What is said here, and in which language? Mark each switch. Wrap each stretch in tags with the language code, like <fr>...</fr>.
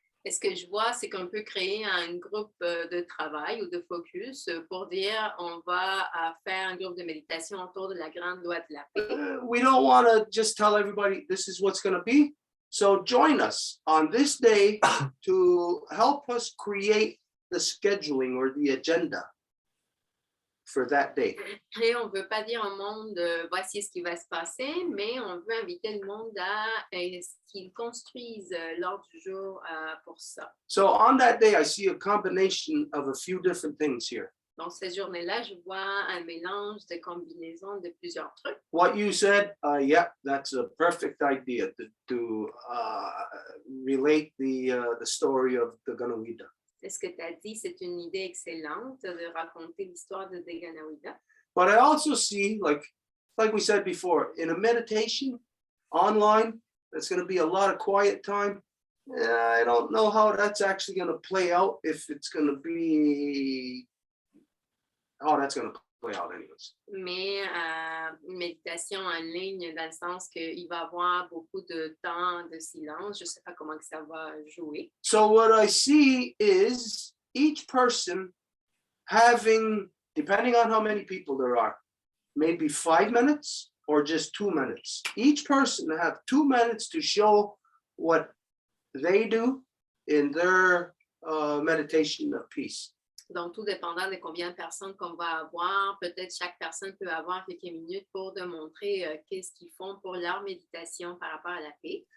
<fr>Et ce que je vois, c'est qu'on peut créer un groupe de travail ou de focus pour dire on va faire un groupe de méditation autour de la grande loi de la paix.</fr> <en>We don't want to just tell everybody this is what's going to be. So join us on this day to help us create the scheduling or the agenda for that day.</en> <fr>Et on ne veut pas dire au monde voici ce qui va se passer, mais on veut inviter le monde à ce qu'ils construisent l'ordre du jour pour ça.</fr> <en>So on that day, I see a combination of a few different things here.</en> <fr>Donc, cette journée-là, je vois un mélange de combinaisons de plusieurs trucs.</fr> <en>What you said, yeah, that's a perfect idea to relate the story of the Ganawida.</en> <fr>C'est ce que tu as dit, c'est une idée excellente de raconter l'histoire de Deganawida.</fr> <en>But I also see, like we said before, in a meditation online, that's going to be a lot of quiet time. I don't know how that's actually going to play out, if it's going to be, how that's going to play out anyways.</en> <fr>Mais une méditation en ligne, dans le sens qu'il va y avoir beaucoup de temps de silence. Je ne sais pas comment que ça va jouer.</fr> <en>So what I see is each person having, depending on how many people there are, maybe 5 minutes or just 2 minutes. Each person have 2 minutes to show what they do in their meditation of peace.</en> <fr>Donc, tout dépendant de combien de personnes qu'on va avoir, peut-être chaque personne peut avoir quelques minutes pour démontrer qu'est-ce qu'ils font pour leur méditation par rapport à la paix.</fr>